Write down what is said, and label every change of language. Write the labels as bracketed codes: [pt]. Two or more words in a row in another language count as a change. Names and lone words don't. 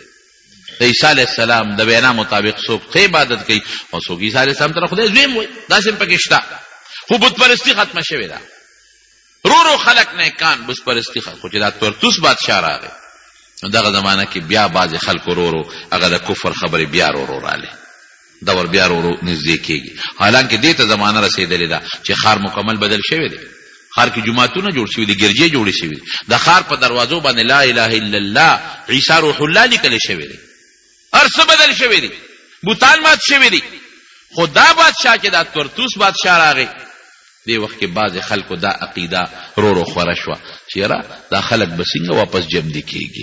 [ps] د عیسی [ar] علیه السلام [ps] د وینا مطابق څوک ښه عبادت کوي او څوک عیسی [ar] علیه السلام [ps] ته خدای زویم وایي. داسې هم پکې شته. خو بت پرستي ختمه شوې ده. رو رو خلک نیکان، بت پرستي خو چې دا تورتوس بادشاه راغی نو دغه زمانه کې بیا بعضې خلکو رو رو هغه د کفر خبرې بیا رو رو راغلې. دور بیا رو رو نږدې کېږي. حالانکې دې ته زمانه رسېدلې ده چې ښار مکمل بدل شوی دی. ښار کې جوماتونه جوړ شوي دي، ګرجې جوړې شوي دي. د ښار په دروازو باندې [ar] لا اله الا الله عیسی روح الله [ps] لیکلی شوی دی. هر څه بدل شوي دي، بوتان مات شوي دي. خو دا بادشاه چې دا تورتوس بادشاه راغی، دې وخت کې بعضې خلکو دا عقیده رو رو خوره شوه چې یاره دا خلک به څنګه واپس جمدي کېږي.